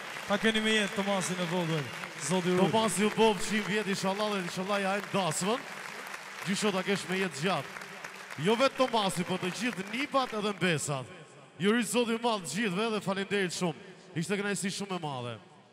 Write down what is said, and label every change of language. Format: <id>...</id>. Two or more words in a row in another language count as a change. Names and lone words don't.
<sq>Ta keni me jetë Tomasin e vogël. Zoti rujt. Tomasi u bov 100 vjet, inshallah dhe inshallah ja hajmë dasmën. Gjysho ta kesh me jetë gjatë. Jo vetë Tomasi, po të gjithë nipat edhe mbesat. Ju rrit Zoti i madh gjithëve dhe faleminderit shumë. Ishte kënaqësi shumë e madhe.</sq>